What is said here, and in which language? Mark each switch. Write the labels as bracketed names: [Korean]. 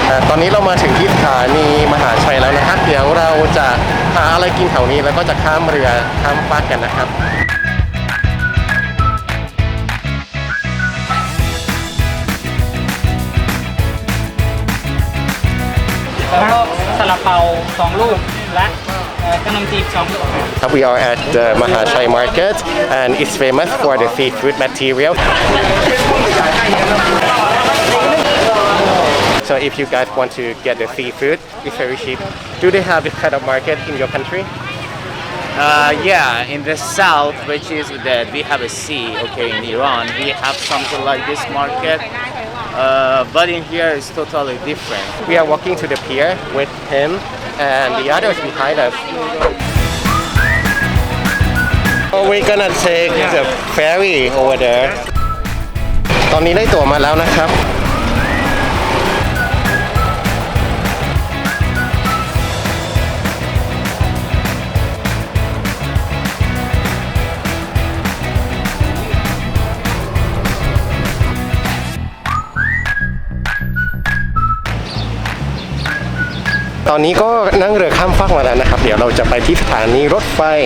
[Thai] ตอนนี้เรามาถึงที่สถานีมหาชัยแล้วนะครับเดี๋ยวเราจะหาอะไรกินแถวนี้แล้วก็จะข้ามเรือข้ามฟากกันนะครับ แล้วก็ซาลาเปา2 ลูก และขนมจีบ2 ลูกครับ [English] We are at the Mahachai Market and it's famous for the seafood material. So if you guys want to get the seafood, it's very cheap. Do they have this kind of market in your country? Yeah, in the south, which is that we have a sea, okay, in Iran, we have something like this market, but in here it's totally different. We are walking to the pier with him and the others behind us. Oh, we're gonna take the ferry over there. [Thai] ตอนนี้ได้ตั๋วมาแล้วนะครับตอนนี้ก็นั่งเรือข้ามฟากมาแล้วนะครับเดี๋ยวเราจะไปที่สถานีรถไฟ